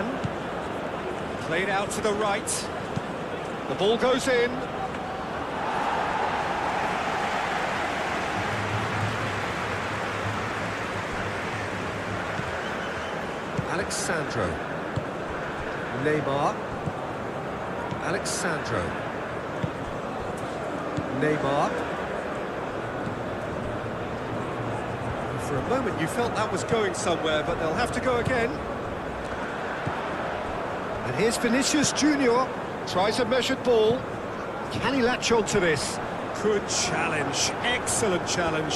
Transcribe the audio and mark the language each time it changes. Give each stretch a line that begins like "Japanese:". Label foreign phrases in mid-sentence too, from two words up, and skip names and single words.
English: Played out to the right. The ball goes in. Alexandro. Neymar. Alexandro. Neymar. For a moment you felt that was going somewhere, but they'll have to go again. And here's Vinicius Junior. Tries a measured ball. Can he latch on to this? Good challenge. Excellent challenge.